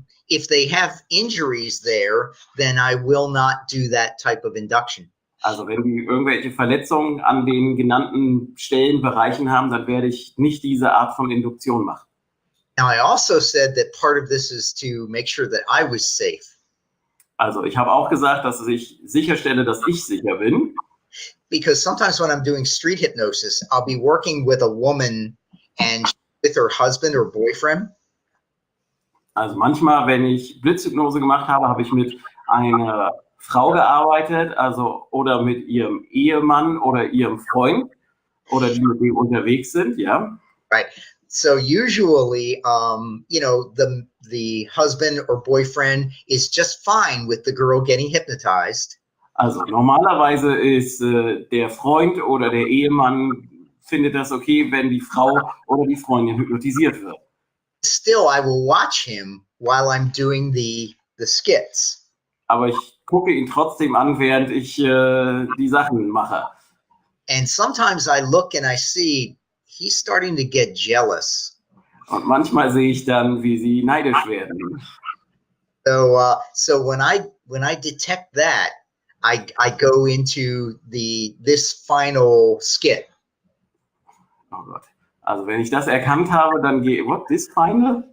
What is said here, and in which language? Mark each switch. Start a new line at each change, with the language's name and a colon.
English: If they have injuries there, then I will not do that type of induction.
German: Also wenn die irgendwelche Verletzungen an den genannten Stellen, Bereichen haben, dann werde ich nicht diese Art von Induktion machen.
English: Now, I also said that part of this is to make sure that I was safe.
German: Also ich habe auch gesagt, dass ich sicherstelle, dass ich sicher bin.
English: Because sometimes when I'm doing street hypnosis, I'll be working with a woman and with her husband or boyfriend.
German: Also manchmal, wenn ich Blitzhypnose gemacht habe, habe ich mit einer Frau gearbeitet, also oder mit ihrem Ehemann oder ihrem Freund oder die mit dem unterwegs sind, ja.
English: Right. So usually, the husband or boyfriend is just fine with the girl getting hypnotized.
German: Also normalerweise ist der Freund oder der Ehemann findet das okay, wenn die Frau oder die Freundin hypnotisiert wird.
English: Still, I will watch him while I'm doing the skits.
German: Aber ich gucke ihn trotzdem an, während ich die Sachen mache.
English: And sometimes I look and I see he's starting to get jealous.
German: Und manchmal sehe ich dann, wie sie neidisch werden.
English: So when I detect that, I go into this final skit.
German: Oh Gott. Also wenn ich das erkannt habe, dann gehe ich,
English: this final?